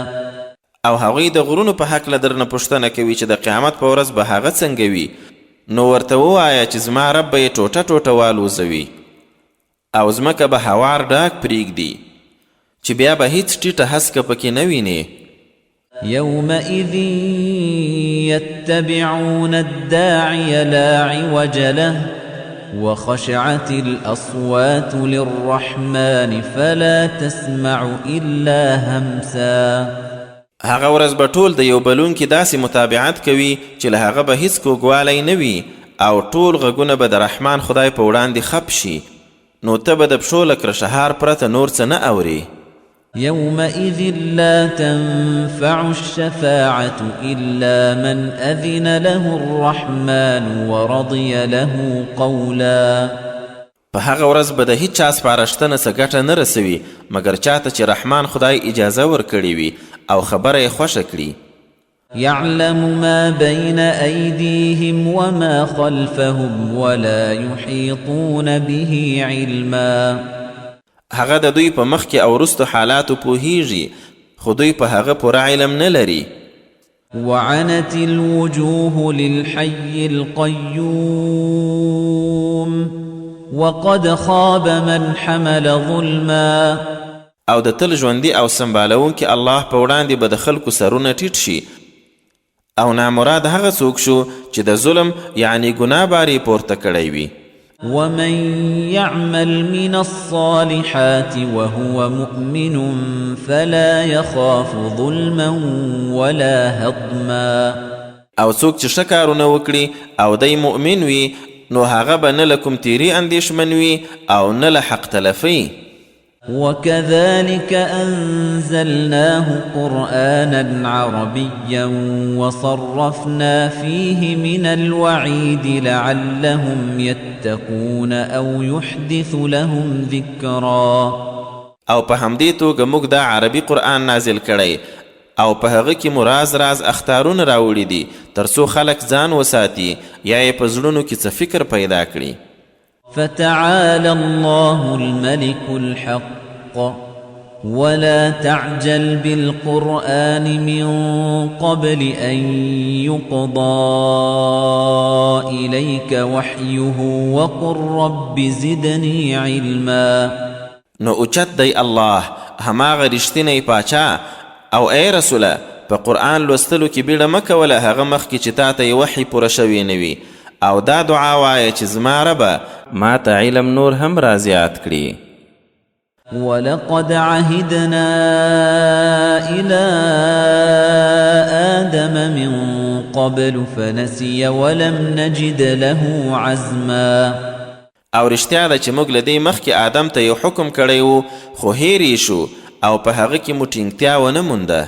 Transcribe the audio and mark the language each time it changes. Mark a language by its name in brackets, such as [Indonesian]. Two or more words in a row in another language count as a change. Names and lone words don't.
[Pashto] او هغوی د غرونو په هکله درنه پوښتنه کوي چې د قیامت په ورځ به هغه څنګه وي، نو ورته ووایه چې زما رب به یې ټوټه ټوټه والوځوي او ځمکه به هوار ډاک پرېږدي چې بیا به هیڅ ټیټه هسکه پکې نه وینې. [Arabic] يومئذ يتبعون الداعي لا عوج له وخشعت الأصوات للرحمن فلا تسمع إلا همسا. [Pashto] هغه ورځ به ټول د یو بلونکي داسې متابعت کوي چې له هغه به هیڅ کوږوالی نه وي او ټول غږونه به د رحمان خدای په وړاندې خپ شي، نو ته به د پښو له کرشهار پرته نور څه نه اوري. [Arabic] يومئذ لا تنفع الشفاعة إلا من أذن له الرحمن ورضي له قولا. [Pashto] په هغه ورځ به د هیڅ چا سپارښتنه څه ګټه نه رسوي مګر چاته چې رحمان خدای اجازه ورکړې وي او خبره یې خوښه کړي. [Arabic] يعلم ما بين أيديهم وما خلفهم ولا يحيطون به علما. [Pashto] هغه د دوی په مخ کې او وروستو حالاتو پوهیږي خو دوی په هغه پوره علم نه لري. [Arabic] وعنت الوجوه للحي القيوم وقد خاب من حمل ظلما [Pashto] او د تل ژوندي او سمبالونکي الله په وړاندې به د خلکو سرونه ټیټ شي او نامراد هغه څوک شو چې د ظلم یعنی ګناه بارې پورته کړی وي. [Arabic] ومن يعمل من الصالحات وهو مؤمن فلا يخاف ظلما ولا هضما [Pashto] او څوک چې ښه کارونه وکړي او دی مؤمن وي نو هغه به نه له کوم تیري اندېښمن وي او نه له حق تلفي. [Arabic] وكذلك أنزلناه قرآنا عربيا وصرفنا فيه من الوعيد لعلهم يتقون أو يحدث لهم ذكرا. [Pashto] او په همدې توګه موږ دا عربي قرآن نازل کړی او په هغه کې مو راز اختارونه راوړي دي ترڅو خلک ځان وساتي یا یې په زړونو کې څه فکر پیدا کړي. [Arabic] فتعالى الله الملك الحق ولا تعجل بالقرآن من قبل أن يقضى إليك وحيه وقل رب زدني علما. [Pashto] نو اوچت دی الله هماغه رښتینی پاچا او ای رسوله په قرآن لوستلو کې بیړه مه کوله هغه مخکې چې تا ته یې وحی پوره شوی نه وي او دا دعا وایه چې زما ربه ما ته علم نور هم را زیات کړي. [Arabic] ولقد عهدنا إلى آدم من قبل فنسي ولم نجد له عزما. [Pashto] او رښتیا ده چې موږ له دې مخکې آدم ته یو حکم کړی و خو هیر شو او په هغه کې مو ټینګتیا ونه مونده.